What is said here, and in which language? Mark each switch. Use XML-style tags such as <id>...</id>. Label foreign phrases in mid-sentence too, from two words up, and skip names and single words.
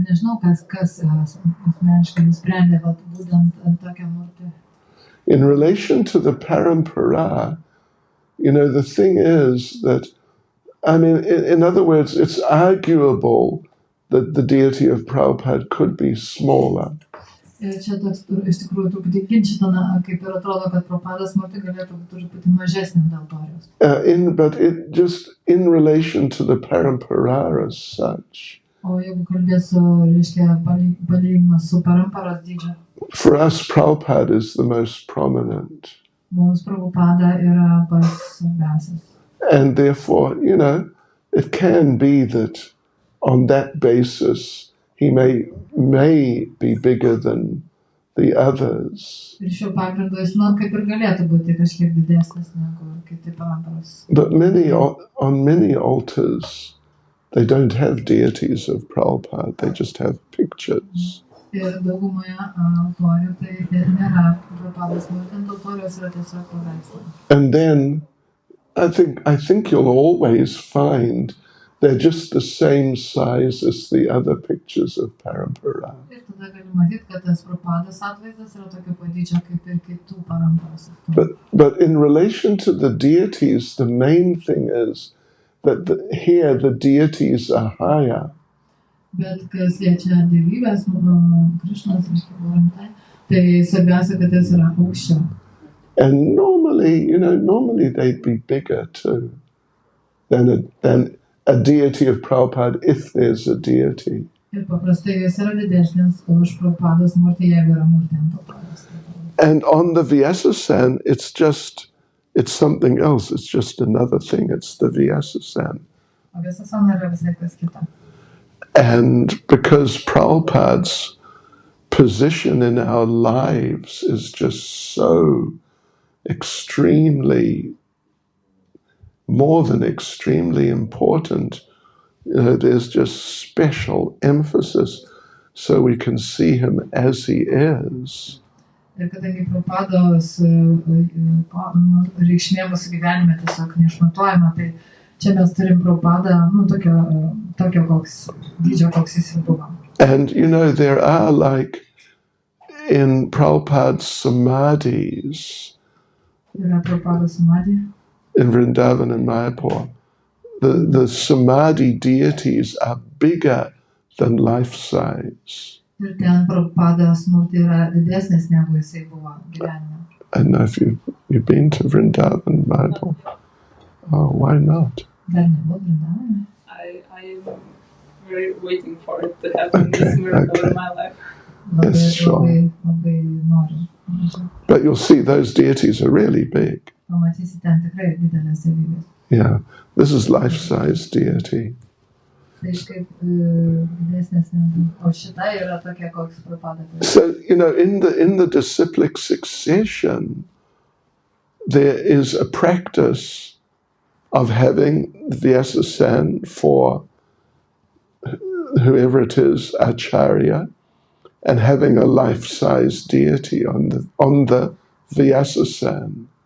<en>In relation to the Parampara, the thing is that, in other words, it's arguable that the deity of Prabhupada could be smaller.</en> <lt>Ir čia toks iš tikrųjų truputį ginčytina, kaip ir atrodo, kad Prabhupadas Murti galėtų būti truputį mažesnė dėl torijos.</lt> <en>But it just in relation to the parampara as such.</en> <lt>O jeigu kalbėsiu, reiškia, palyginimas su paramparos dydžio.</lt> <en>For us, Prabhupada is the most prominent.</en> <lt>Mums Prabhupada yra pats svarbiausias.</lt> <en>And therefore, it can be that on that basis, he may be bigger than the others.</en> <lt>Ir šiuo pagrindu jis, kaip ir galėtų būti kažkiek didesnis negu kiti paramparos.</lt> <en>But on many altars, they don't have deities of Prabhupada, they just have pictures.</en> <lt>Ir daugumoje altorių tai nėra Prabhupadas Murti, ant altoriaus yra tiesiog paveikslai.</lt> <en>And then I think you'll always find they're just the same size as the other pictures of Parampara.</en> <lt>Ir tada gali matyti, kad tas Prabhupadas atvaizdas yra tokio pat dydžio kaip ir kitų paramparos.</lt> <en>But in relation to the deities, the main thing is that here the deities are higher.</en> <lt>Bet kas liečia dievybės, Krišnas, tai svarbiausia, kad jis yra aukščiau.</lt> <en>And normally they'd be bigger too than a deity of Prabhupada, if there's a deity.</en> <lt>Ir paprastai jis yra didesnis už Prabhupados Murti, jeigu yra Murti ant altoriaus.</lt> <en>And on the Vyasasan, it's something else. It's just another thing. It's the Vyasasan.</en> <lt>O Vyasasan yra visai kas kita.</lt> <en>And because Prabhupada's position in our lives is just so more than extremely important, there's just special emphasis so we can see him as he is.</en> <lt>Ir kadangi Prabhupados reikšmė mūsų gyvenime tiesiog neišmatuojama, tai čia mes turim Prabhupadą, tokio koks dydžio, koks jis ir buvo.</lt> <en>And there are, like in Prabhupada's samadhis,</en> <lt>Yra Prabhupados samadhi.</lt> <en>In Vrindavan and Mayapur, the samadhi deities are bigger than life size.</en> <lt>Ir ten Prabhupados Murti yra didesnis negu jisai buvo gyvenime.</lt> <en>I don't know if you've been to Vrindavan and Mayapur. Oh, why not?</en> <lt>Dar nebuvo Vrindavane.</lt> <en>I am very waiting for it to happen, this miracle in my life. Yes, sure.</en> <lt>Labai noriu.</lt> <en>But you'll see those deities are really big.</en> <lt>Pamatysi ten tikrai didelės dievybės.</lt> <en>Yeah, this is life-size deity.</en> <lt>Tai kaip didesnės negu. O šita yra tokia, koks Prabhupada.</lt> <en>So, in the disciplic succession, there is a practice of having Vyasasan for whoever it is, Acharya, and having a life-size deity on the Vyasasan.</en>